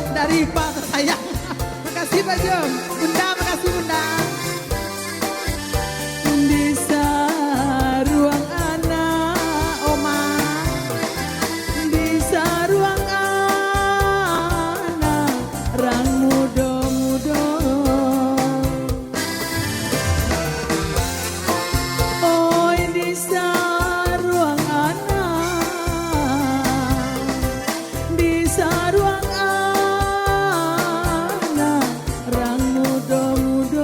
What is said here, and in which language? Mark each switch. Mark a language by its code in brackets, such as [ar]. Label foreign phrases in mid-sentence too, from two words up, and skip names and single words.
[id] dari Pak tersayang. Makasih Pak Jom. Bunda, makasih Bunda. [min] Di saruang anak oma, di saruang anak rang muda-muda. Oi di saruang anak, di saruang anak rang muda-muda.